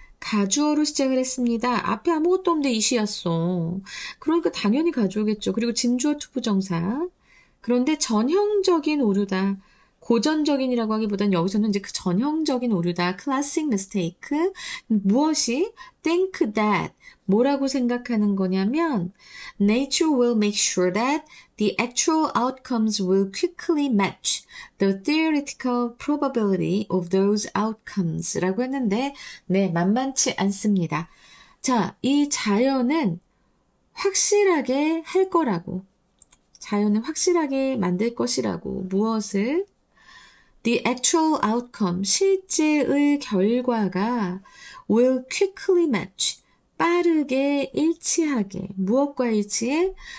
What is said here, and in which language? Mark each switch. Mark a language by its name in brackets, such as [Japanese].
[Korean] 가주어로 시작을 했습니다. 앞에 아무것도 없는데 이시였어. 그러니까 당연히 가주어겠죠. 그리고 진주어 투부정사. 그런데 전형적인 오류다. 고전적인이라고 하기보다는 여기서는 이제 그 전형적인 오류다. [English] classic mistake. [Korean] 무엇이? [English] think that. [Korean] 뭐라고 생각하는 거냐면 [English] nature will make sure that the actual outcomes will quickly match the theoretical probability of those outcomes [Korean] 라고 했는데 네, 만만치 않습니다. 자, 이 자연은 확실하게 할 거라고 자연은 확실하게 만들 것이라고 무엇을? [English] The actual outcome, [Korean] 실제의 결과가 [English] will quickly match, [Korean] 빠르게 일치하게, 무엇과 일치해?